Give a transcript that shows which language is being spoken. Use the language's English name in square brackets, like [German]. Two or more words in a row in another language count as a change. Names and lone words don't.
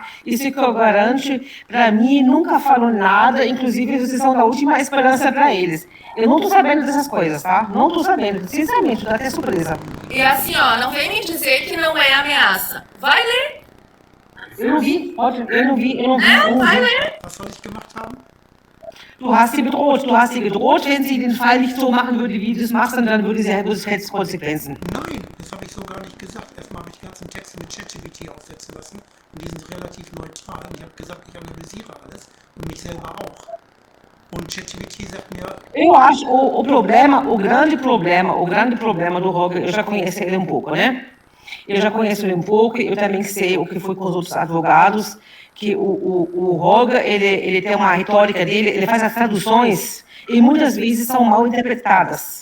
[Portuguese] Isso que eu garanto, para mim, nunca falou nada, inclusive vocês são da última esperança para eles. Eu não tô sabendo dessas coisas, tá? Não tô sabendo, sinceramente, dá até surpresa. E assim, ó, não vem me dizer que não é ameaça. Vai ler. Eu não vi. Vai ler. [German] Was soll ich gemacht haben? Du hast sie bedroht, wenn sie den Fall nicht so machen würde, wie du es machst, dann würde es Konsequenzen. Nein, das habe ich so gar nicht gesagt. Erstmal habe ich die ganzen Texte mit ChatGPT aufsetzen lassen und die sind relativ neutral. Und ich habe gesagt, ich analysiere alles und mich selber auch. Und ChatGPT sagt mir... [Portuguese] Eu acho o grande problema do Roger, eu já conheço ele um pouco, né? Eu já conheço ele um pouco, eu também sei o que foi com os outros advogados, que o Roger, ele tem uma retórica dele, ele faz as traduções e muitas vezes são mal interpretadas.